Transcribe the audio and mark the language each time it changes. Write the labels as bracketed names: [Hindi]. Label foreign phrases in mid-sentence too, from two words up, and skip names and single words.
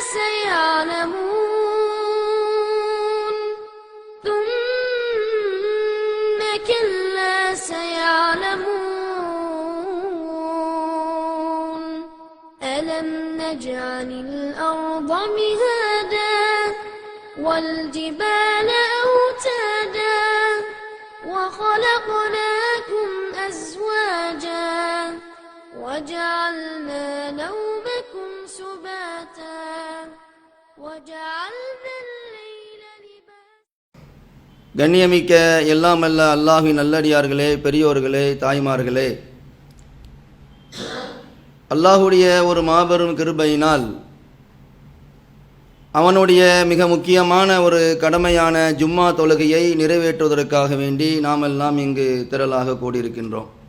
[Arabic] سيعلمون ثم كلا سيعلمون ألم نجعل الأرض مهادا والجبال أوتادا وخلقناكم أزواجا وجعلنا نومكم سباتا وجعلنا الليل لباسا. [Tamil] கண்ணியமிக்க எல்லாம் அல்ல அல்லாஹ்வின் நல்லடியார்களே, பெரியோர்களே, தாய்மார்களே, அல்லாஹுடைய ஒரு மாபெரும் கிருபையினால் அவனுடைய மிக முக்கியமான ஒரு கடமையான ஜும்மா தொழுகையை நிறைவேற்றுவதற்காக வேண்டி நாம் எல்லாம் இங்கு திரளாக கூடியிருக்கின்றோம்.